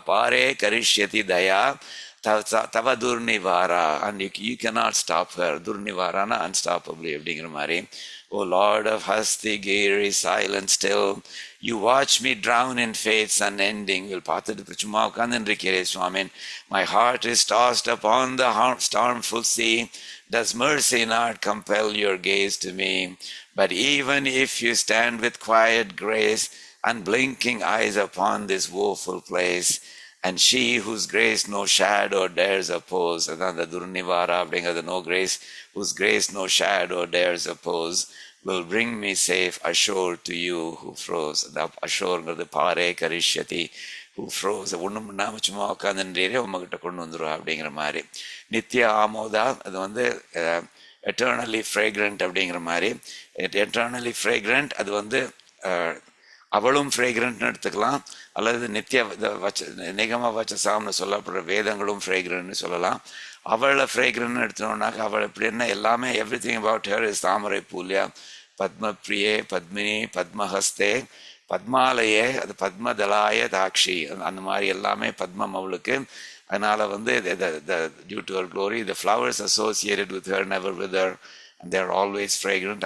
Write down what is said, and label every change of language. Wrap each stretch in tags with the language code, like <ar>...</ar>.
<sa>பாரே கரிஷ்யதி தயா தவ துர்நிவாரா,</sa> <en>And you cannot stop her.</en> <ta>துர்நிவாரானா unstoppable அப்படிங்கிற மாதிரி.</ta> <en>O Lord of Hastigiri, silent still, you watch me drown in faith's unending.</en> <ta>Will பார்த்துட்டு சும்மா உட்கார்ந்துருக்கிறே சுவாமின்.</ta> <en>My heart is tossed upon the stormful sea. Does mercy not compel your gaze to me? But even if you stand with quiet grace, unblinking eyes upon this woeful place, and she whose grace no shadow dares oppose, அதான் the Durnivara அப்படிங்கிறது no grace, whose grace no shadow dares oppose, will bring me safe ashore to you who froze.</en> <ta>the ashoreங்கிறது</ta> <sa>Pare கரிஷ்யதி,</sa> <ta>who froze, ஒன்றும் பண்ணாமல் சும்மா உட்காந்துன்றே உங்ககிட்ட கொண்டு வந்துடுவா அப்படிங்கிற மாதிரி. நித்ய ஆமோதா, அது</ta> <en>eternally fragrant</en> <ta>அப்படிங்கிற மாதிரி. எட்டர்னலி ஃப்ரேக்ரண்ட் அது அவளும் ஃப்ரேக்ரண்ட்னு எடுத்துக்கலாம், அல்லது நித்திய நிகம வச்சசாம்னு சொல்லப்படுற வேதங்களும் ஃப்ரேக்ரண்ட்னு சொல்லலாம். அவளை ஃப்ரேக்ரண்ட்னு எடுத்தோம்னாக்க அவள் எப்படி என்ன எல்லாமே</ta> <en>everything about her is</en> <ta>தாமரை பூல்யா,</ta> <sa>பத்மப்ரியே பத்மினி பத்மஹஸ்தே பத்மாலயே,</sa> <ta>அது பத்மதலாய தாக்ஷி, அந்த மாதிரி எல்லாமே பத்மம் அவளுக்கு.</ta> <en>அதனால் due to her glory, the flowers associated with her never wither and they are always fragrant.</en>